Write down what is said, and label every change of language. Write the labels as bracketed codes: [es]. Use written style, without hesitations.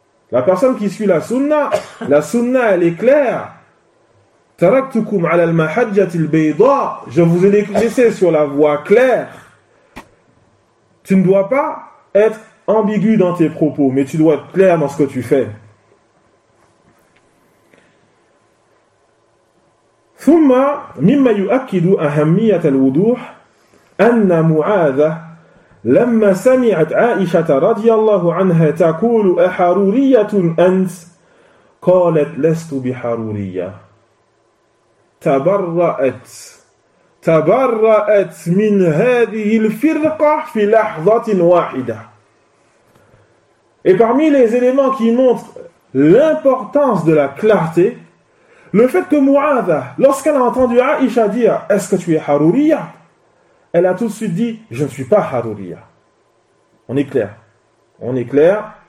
[fr] La personne qui suit la sunna, elle est claire. [ar] Taraktukum ala al-mahajjatil bayda, [fr] je vous ai laissé sur la voie claire. Tu ne dois pas être ambigu dans tes propos, mais tu dois être clair dans ce que tu fais. [ar] ثم مما يؤكد أهمية الوضوح أن معاذة لما سمعت عائشة رضي الله عنها تقول أحرورية أنت قالت لست بحرورية تبرأت من هذه الفرقة في لحظة واحدة. [fr] Et parmi les éléments qui montrent l'importance de la clarté, le fait que Mu'adha, lorsqu'elle a entendu Aïcha dire « Est-ce que tu es Harouria ?» elle a tout de suite dit « Je ne suis pas Harouria. » On est clair. On est clair.